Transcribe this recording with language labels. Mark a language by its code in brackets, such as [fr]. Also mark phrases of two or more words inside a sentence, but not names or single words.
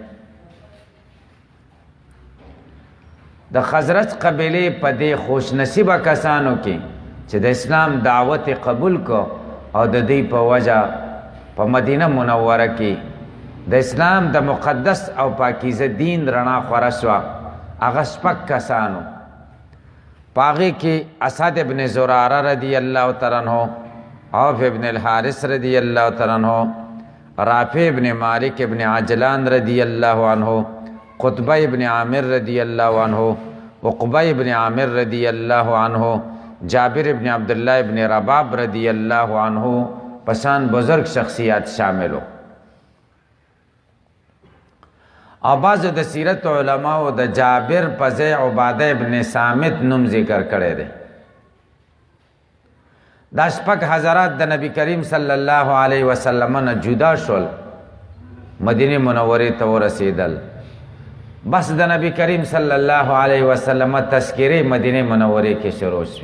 [ps] د خزرج قبیلې په دې خوش نصیبه کسانو کې چې د اسلام دعوت قبول کو او د دې په وجه په مدینه منوره کې د اسلام د مقدس او پاکیزه دین رڼا خوره شوه. هغه 6 کسانو، په هغې کې اسد ابن زراره [ar] رضی الله تعالی عنہ، [ps] عوف ابن الحارث [ar] رضی الله تعالی عنہ، [ps] رافع ابن مالک ابن عجلان [ar] رضی الله عنہ، [ps] قطبہ ابن عامر [ar] رضی اللہ عنہ، [ps] عقبہ ابن عامر [ar] رضی اللہ عنہ، [ps] جابر ابن عبداللہ ابن رباب [ar] رضی اللہ عنہ [ps] پسان بزرگ شخصیات [ur] شامل ہو. [ps] او بعضو د سیرت علماء د جابر په ځای عباده ابن صامت نوم ذکر کړی دی. دا شپږ حضرات د نبی کریم [ar] صلی الله علیه وسلم [ps] نه جدا شول، مدینه منورې ته ورسېدل. بس د نبی کریم [ar] صلی الله علیه وسلم [ps] تذکرې مدینه منورې کې شروع شوې.